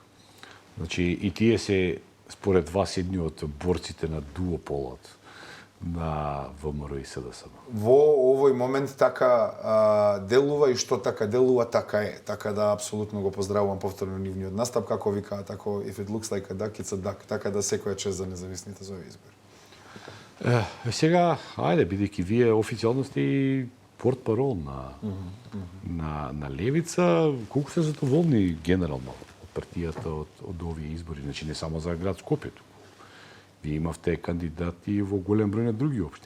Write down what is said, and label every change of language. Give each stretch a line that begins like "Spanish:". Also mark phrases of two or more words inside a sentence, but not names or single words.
Macedonian: Значи и тие се според вас едни од борците на дуополот на ВМРО и СДСМ. Во овој момент така делува и што така делува, така е. Така да апсолутно го поздравувам повторно нивниот настап, како викаат, тако
English: if it looks like a duck,
Macedonian: it's a duck. Така да секоја чест за независните за овој избор. Сега, ајде, бидејќи вие официјално сте и портпарол на левица, колку се задоволни генерално од партијата од овие избори, значи не само за град Скопје, вие имавте кандидати во голем број на други општини.